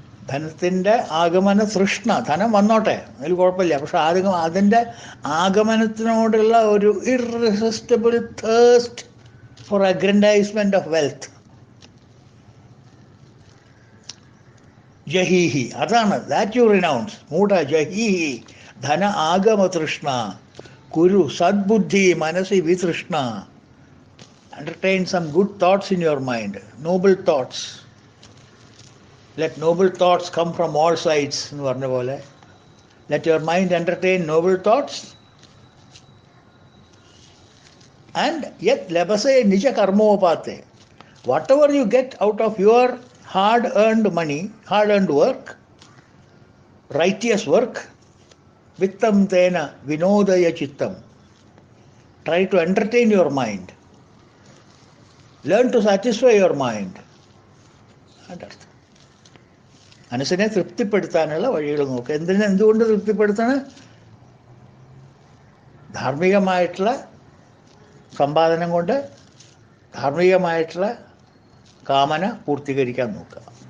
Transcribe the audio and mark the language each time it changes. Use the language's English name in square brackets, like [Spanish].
[Malayalam] ധനത്തിൻ്റെ ആഗമന തൃഷ്ണ, ധനം വന്നോട്ടെ, അതിൽ കുഴപ്പമില്ല, പക്ഷെ അതിൻ്റെ ആഗമനത്തിനോടുള്ള ഒരു [English] irresistible thirst for aggrandizement of wealth, [Malayalam] ജഹീഹി, അതാണ് [English] That you renounce. [Sanskrit] മൂഢ ജഹീഹി ധന ആഗമ തൃഷ്ണ കുരു സദ്ബുദ്ധി മനസ്സി വിതൃഷ്ണ. [English] Entertain some good thoughts in your mind, noble thoughts. Let noble thoughts come from all sides [Malayalam] എന്ന് പറഞ്ഞ പോലെ [English] let your mind entertain noble thoughts. And yet [Sanskrit] labase nija karmopate, [English] whatever you get out of your hard earned money, hard earned work, righteous work, [Sanskrit] vittam tena vinodaya chittam. [English] Try to entertain your mind, learn to satisfy your mind. [Malayalam] അതർത്ഥം. മനസ്സിനെ തൃപ്തിപ്പെടുത്താനുള്ള വഴികൾ നോക്കുക. എന്തുകൊണ്ട് തൃപ്തിപ്പെടുത്തണം? ധാർമ്മികമായിട്ടുള്ള സമ്പാദനം കൊണ്ട് ധാർമ്മികമായിട്ടുള്ള കാമന പൂർത്തീകരിക്കാൻ നോക്കുക.